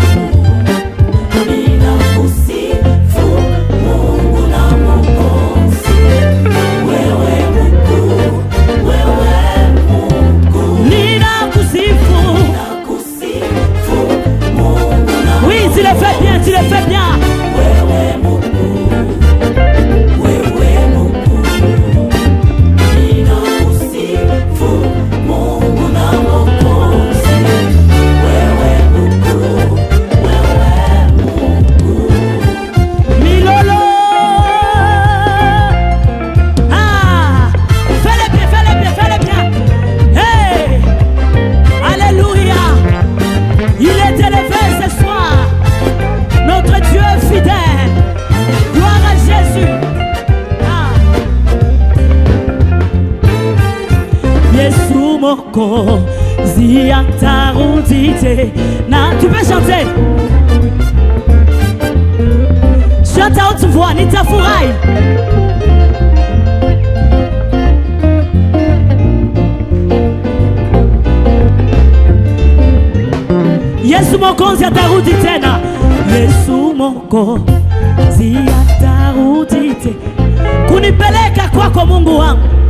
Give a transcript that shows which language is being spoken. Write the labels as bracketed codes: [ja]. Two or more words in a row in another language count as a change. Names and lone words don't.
[sw] Ninakusifu Mungu na Mwokozi, wewe Mungu, wewe Mungu. Ninakusifu Mungu na Mwokozi. [fr] Oui, tu le fais bien, tu le fais bien. [sw] Wewe Mungu, wewe Mungu. Ninakusifu Mungu na Mwokozi, wewe Mungu, wewe Mungu. Milolo. [fr] Ah, fais-le bien, fais-le bien, fais-le bien. Hey, alléluia. Il est élevé ce soir. Notre Dieu est fidèle. Gloire à Jésus. Ah. [sw] Yesu Mwokozi atarudi tena. [fr] Tu peux chanter. Chante à haute voix, [sw] nitafurahi. Yesu Mwokozi atarudi tena. Yesu Mwokozi atarudi tena kunipeleka kwako Mungu wangu.